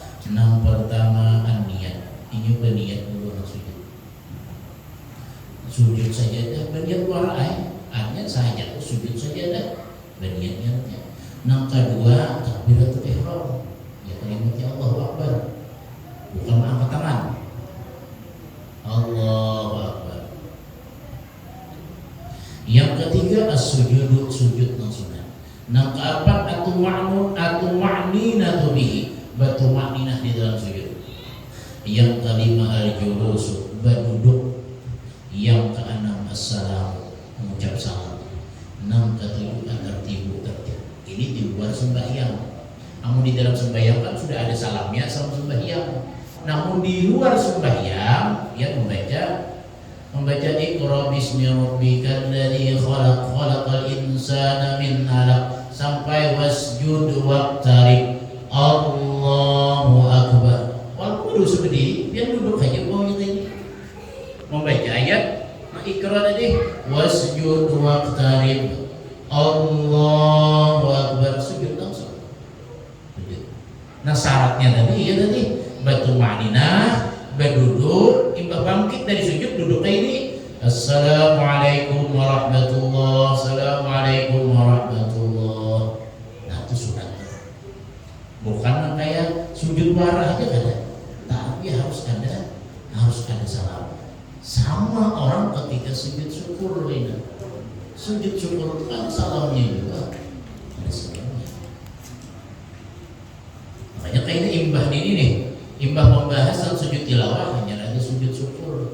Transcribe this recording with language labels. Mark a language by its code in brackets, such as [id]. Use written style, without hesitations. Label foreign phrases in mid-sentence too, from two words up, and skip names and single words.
[id] Yang pertama niat. Ini berniat dulu nak sujud. Sujud sajadah berniat warai. Artinya saja sujud sajadah berniatnya. Yang kedua [ar] تكبيرة الإحرام. [id] Ya kalimatnya [ar] الله أكبر. [id] Bukan angkat tangan. [ar] الله أكبر. [id] Yang ketiga as-sujud, sujud nang sunat. Yang keempat [ar] الطمأنينة به, [id] bertumakninah di dalam sujud. Yang kelima al-julus, berduduk. Yang keenam as-salam, mengucap salam. Yang ketujuh at-tartibu, tertib. Ini di luar sembahyang. Namun di dalam sembahyang kan sudah ada salamnya sama sembahyang. Namun di luar sembahyang dia membaca [ar] اقرأ باسم ربك الذي خلق خلق الإنسان من علق [id] sampai [ar] واسجد واقترب. الله أكبر. [id] Walaupun duduk berdiri, dia duduk aja bawahnya tadi. Membaca ayat Iqra tadi [ar] واسجد واقترب. الله أكبر, [id] sujud langsung. Nah syaratnya tadi bertumakninah, berduduk, imbah bangkit dari sujud duduk kayak ini. [ar] السلام عليكم ورحمة الله، السلام عليكم ورحمة الله. [id] Nah itu sunat. Bukan kayak sujud marah aja kan, tapi harus ada salam. Sama orang ketika sujud syukur ini. Sujud syukur kan salamnya juga ada salamnya. Makanya kayak ini imbah membahas tentang sujud tilawah hanya ada sujud syukur.